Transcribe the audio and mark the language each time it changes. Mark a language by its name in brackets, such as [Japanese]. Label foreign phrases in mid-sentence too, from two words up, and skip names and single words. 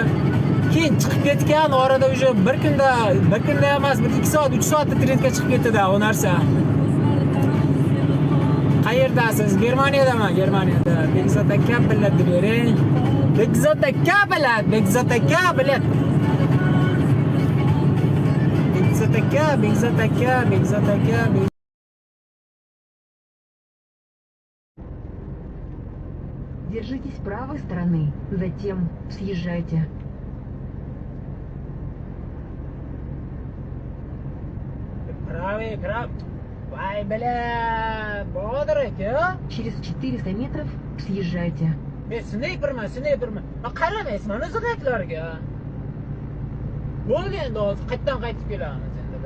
[Uzbek] Keyin chiqib ketgan, orada o'sha bir kunda emas, bir 2 soat, 3 soatda trendga chiqib ketdi-da, o narsa. Qayerda qayerdasiz? Germaniyadaman, Germaniyada. Bekzod aka biletni bering. Bekzod aka bilet, Bekzod aka bilet. Bekzod aka, Bekzod aka, Bekzod aka. [Russian] Держитесь правой стороны, затем съезжайте. Правый, правый. [Uzbek] Vay bela, Bodir aka. [Russian] Через 400 метров съезжайте. [Uzbek] Men snayperman. Qaramaysiz mana zig'aklarga. Bo'ldi endi hozir qaytib kelamiz.